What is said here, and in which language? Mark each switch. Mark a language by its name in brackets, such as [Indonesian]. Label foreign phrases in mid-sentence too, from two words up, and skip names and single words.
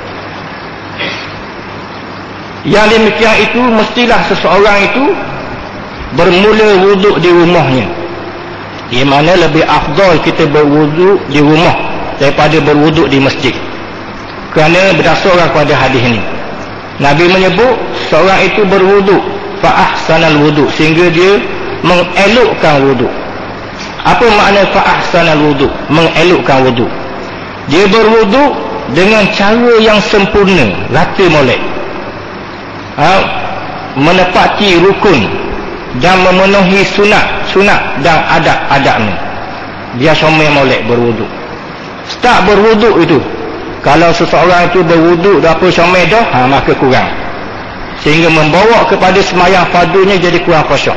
[Malay] Yang demikian itu mestilah seseorang itu bermula wuduk di rumahnya, di mana lebih afdal kita berwuduk di rumah daripada berwuduk di masjid. Kerana berdasarkan kepada hadis ini, Nabi menyebut seorang itu berwuduk [Arabic] فأحسن الوضوء, [Malay] sehingga dia mengelokkan wudu. Apa makna [Arabic] فأحسن الوضوء? [Malay] Mengelokkan wudu. Dia berwudu dengan cara yang sempurna, rata molek, menepati rukun dan memenuhi sunat dan adab-adabnya. Dia comel molek berwudu. Start berwudu itu, kalau seseorang itu berwudu dah apa comel dah, maka kurang, sehingga membawa kepada semayang fardunya jadi kurang khusyuk.